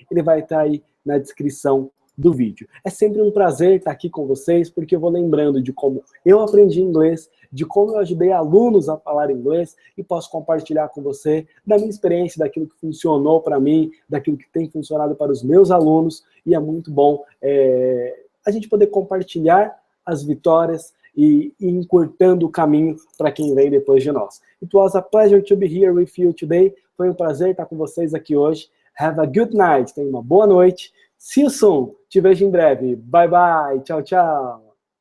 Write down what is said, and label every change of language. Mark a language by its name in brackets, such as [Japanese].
[Portuguese] Ele vai estar aí na descrição do vídeo. É sempre um prazer estar aqui com vocês, porque eu vou lembrando de como eu aprendi inglês, de como eu ajudei alunos a falar inglês e posso compartilhar com você da minha experiência, daquilo que funcionou para mim, daquilo que tem funcionado para os meus alunos, e é muito bom a gente poder compartilhar as vitórias e encurtando o caminho para quem vem depois de nós. [English] It was a pleasure to be here with you today. [Portuguese] Foi um prazer estar com vocês aqui hoje. [English] Have a good night. [Portuguese] Tenha uma boa noite. [English] See you soon. [Portuguese] Te vejo em breve. [English] Bye, bye. [Portuguese] Tchau, tchau.